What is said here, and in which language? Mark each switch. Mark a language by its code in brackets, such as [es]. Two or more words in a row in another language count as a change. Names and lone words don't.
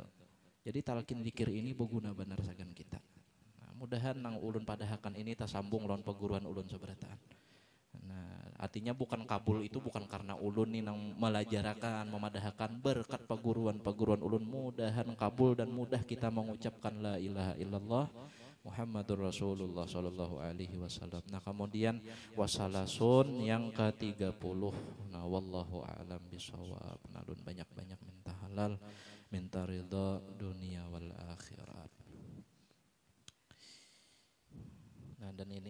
[bjn] Jadi talqin zikir ini berguna benar sagan kita. Nah, mudahan nang ulun padahakan ini tasambung lawan peguruan ulun seberataan. Nah, artinya bukan kabul itu bukan karena ulun nih nang melajarakan, memadahakan berkat peguruan ulun mudahan kabul dan mudah kita mengucapkan [ar] لا إله إلا الله محمد رسول الله صلى الله عليه وسلم. [bjn] Nah, kemudian wasalasun yang ke-30. Nah, [ar] والله أعلم بالصواب. [bjn] Nalun banyak-banyak minta halal, minta ridha dunia wal akhirat. Nah, dan ini